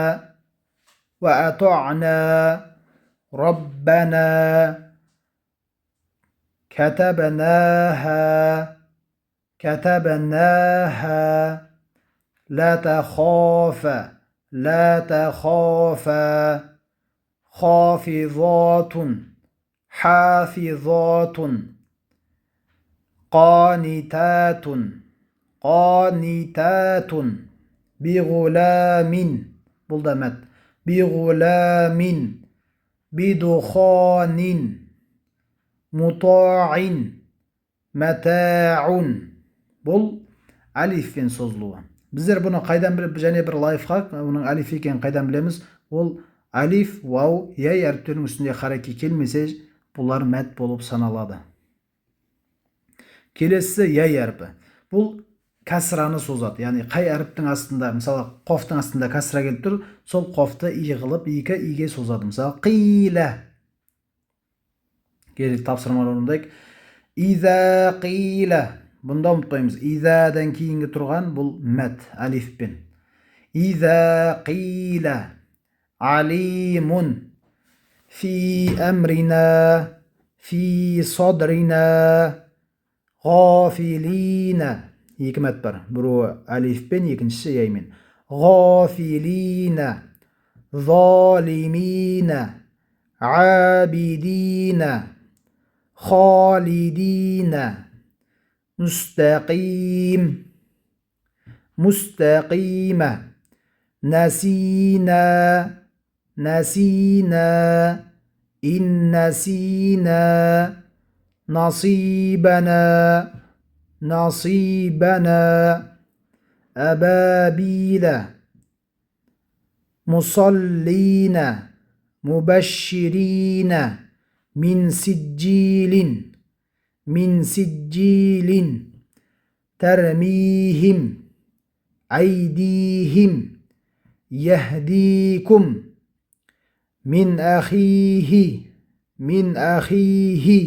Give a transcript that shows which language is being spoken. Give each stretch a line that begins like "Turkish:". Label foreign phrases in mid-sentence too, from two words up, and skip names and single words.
Arabic: وأطعنا ربنا كتبناها لا تخاف خافضات حافظات قانتات بغلام بلدمت بغلام بدخان مطاع متاع.
Kazakh: Бұл алифпен созылуы. Біздер бұны қайдан біліп, және бір лайфхак, оның алиф екенін қайдан білеміз? Ол алиф, вау, яй әріптерінің үстінде хараки келмесе, бұлар мәд болып саналады. Келесі яй әріпі. Бұл кәсіраны созады. Яғни қай әріптің астында, мысалы қофтың астында кәсіра келіп тұр, сол қофты иғылып екі иге созады. Мысалы қила. Келіп тапсырмалар орындайық.
Arabic: إذا قيل.
Kazakh: Бұнда ұмытпаймыз. Изадан кейінгі тұрған бұл мәд, алифпен.
Arabic: إذا قيل عالمون في أمرنا في صدرنا غافلين.
Kazakh: Екі мәд бар. Біреуі алифпен, екіншісі яймен.
Arabic: غافلين، ظالمين، عابدين، خالدين، مستقيم, مستقيما، ناسين، ناسين، إن ناسين, насибана, نصيبنا أبابيل مصلين مبشرين من سجيل ترميهم أيديهم يهديكم من أخيه